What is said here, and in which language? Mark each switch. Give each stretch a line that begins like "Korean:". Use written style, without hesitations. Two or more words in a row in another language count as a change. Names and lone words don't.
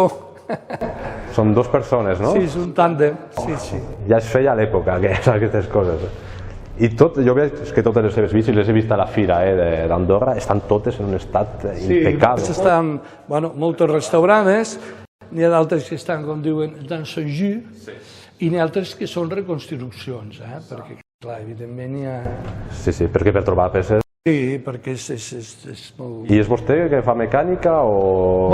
Catalan: Són dues persones, no? Sí, és un tàndem, sí. Ja es feia a l'època, aquestes coses. I jo veig que totes les seves bicis, les he vist a la fira d'Andorra, estan totes en un estat impecable. Sí, estan moltes restaurades, n'hi ha d'altres que estan, com diuen,
French: dans son jus,
Catalan: i n'hi ha altres que són reconstruccions, perquè, clar, evidentment hi ha... Sí, perquè per trobar peces... Sí, perquè és molt... I és vostè que fa mecànica o...?